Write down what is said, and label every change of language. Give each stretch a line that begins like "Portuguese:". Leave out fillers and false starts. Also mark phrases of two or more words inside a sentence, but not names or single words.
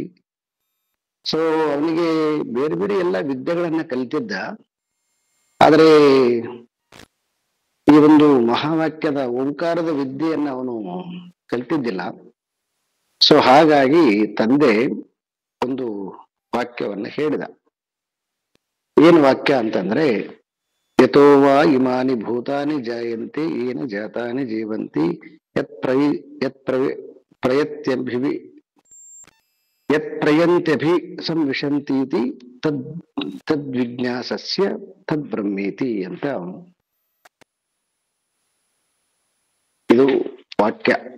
Kannada: ಅವನಿಗೆ ಬೇರೆ ಬೇರೆ ಎಲ್ಲ ವಿದ್ಯೆಗಳನ್ನ ಕಲಿತಿದ್ದ, ಆದರೆ ಈ ಒಂದು ಮಹಾವಾಕ್ಯದ ಓಂಕಾರದ ವಿದ್ಯೆಯನ್ನ ಅವನು ಕಲಿತಿದ್ದಿಲ್ಲ. ಹಾಗಾಗಿ ತಂದೆ ಒಂದು ವಾಕ್ಯವನ್ನ ಹೇಳಿದ. ಏನು ವಾಕ್ಯ ಅಂತಂದ್ರೆ,
Sanskrit: ಯಥೋ ವಾ ಇಮಾನಿ ಭೂತಾನಿ ಜಾಯಂತೆ ಏನ ಜಾತಾನಿ ಜೀವಂತಿ ಯತ್ಪ್ರಯಂತ್ಯಭಿ ಸಂವಿಶಂತೀತಿ ತದ್ವಿಜ್ಞಾಸಸ್ಯ ತದ್ಬ್ರಹ್ಮೇತಿ
Kannada: ಅಂತ ಇದು ವಾಕ್ಯ.